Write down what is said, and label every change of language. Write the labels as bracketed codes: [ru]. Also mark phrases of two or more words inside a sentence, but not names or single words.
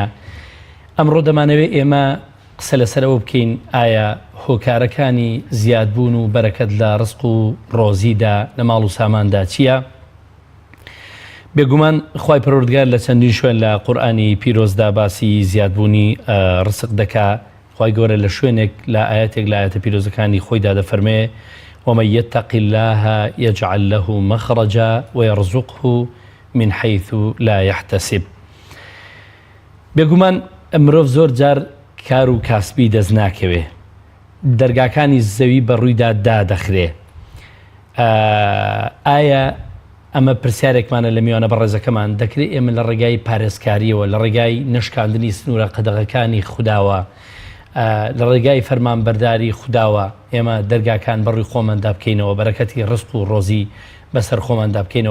[ckb] ئەمڕۆ دەمانەوێت ئێمە قسە لەسەرەوە بکەین، ئایا هۆکارەکانی زیادبوون و بەرەکەت لە ڕزق و ڕۆزیدا لە ماڵ و ساماندا چییە؟ بێگومان خوای پەروەردگار لە چەندین شوێن لە قورئانی پیرۆزدا باسی زیادبوونی ڕزق دەکا. خوای گەورە لە شوێنێک لە ئاەتێک لە ئاەتە پیرۆزەکانی خۆیدا دەفەرمێ [ar] ومن يتق الله يجعل له مخرجا ويرزقه من حيث لا يحتسب. [ckb] بێگومان مرۆڤ زۆر جار کار و کاسبی دەست ناکەوێ، دەرگاکانی زەوی بەڕوویدا دادەخرێ. ئایا ئەمە پرسیارێکمانە لە میوانە بەڕێزەکەمان، دەکرێت ئێمە لە ڕێگای پارێزکاریەوە، لە ڕێگای نشکاندنی سنوورە قەدەغەکانی خودداوە، لە ڕێگای فەرمانبەرداری خودداوە ئێمە دەرگاکان بەڕووی خۆماندا بکەینەوە، بەرەکەتی ڕزق و ڕۆزی بەسەر خۆماندا بکەینەوە.